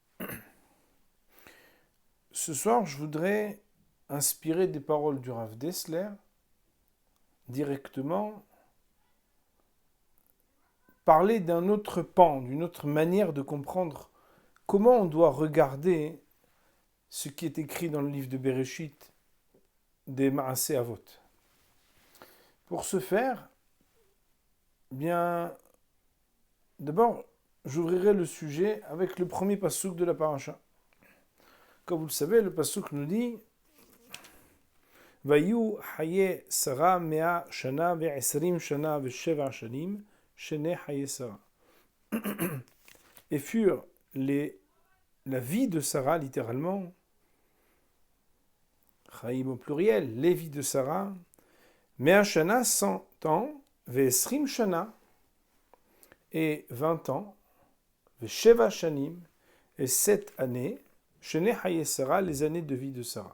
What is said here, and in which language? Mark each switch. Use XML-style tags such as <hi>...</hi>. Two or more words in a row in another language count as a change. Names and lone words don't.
<fr>Ce soir, je voudrais inspirer des paroles du Rav Dessler directement, parler d'un autre pan, d'une autre manière de comprendre comment on doit regarder ce qui est écrit dans le livre de Bereshit des</fr> <he>מעשה אבות.</he> <fr>Pour ce faire, bien, d'abord, j'ouvrirai le sujet avec le premier passouk de la paracha. Comme vous le savez, le passouk nous dit</fr> <he>ויהיו חיי שרה מאה שנה ועשרים שנה ושבע שנים שני חיי שרה.</he> <fr>Et furent la vie de Sarah, littéralement, Chaim au pluriel, les vies de Sarah,</fr> <he>מאה שנה</he> <fr>100 ans,</fr> <he>ועשרים שנה,</he> <fr>et 20 ans,</fr> <he>ושבע שנים,</he> <fr>et 7 années,</fr> <he>שני חיי שרה,</he> <fr>les années de vie de Sarah.</fr>